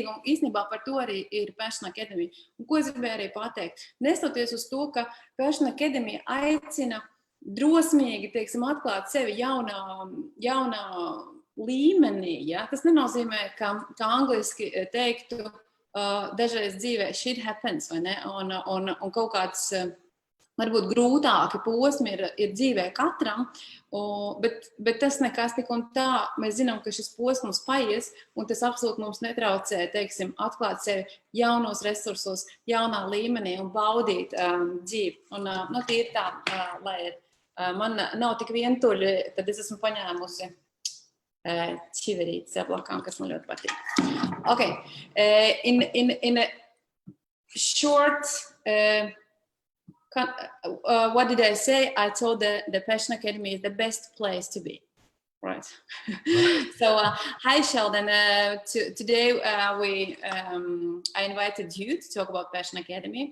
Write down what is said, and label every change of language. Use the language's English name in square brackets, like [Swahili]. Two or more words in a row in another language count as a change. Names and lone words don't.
[Latvian] Un īstenībā par to arī ir Passion Academy. Un ko es gribēju arī pateikt? Nestoties uz to, ka Passion Academy aicina drosmīgi, teiksim, atklāt sevi jaunā līmenī, ja? Tas nenozīmē, ka angliski teiktu dažreiz dzīvē [English] shit happens, [Latvian] vai ne? Un kaut kāds varbūt grūtāki posmi ir dzīvē katram, bet tas nekas tik un tā. Mēs zinām, ka šis posms paies, un tas absolūti mums netraucē, teiksim, atklāt sevi jaunos resursos, jaunā līmenī un baudīt dzīvi. Un tīri tā, lai man nav tik vientuļi, tad es esmu paņēmusi čiverītes ablakām, kas man ļoti patīk. [English] Okay. In a short, what did I say? I told the Passion Academy is the best place to be. Right. So, hi Sheldon. Today I invited you to talk about Passion Academy.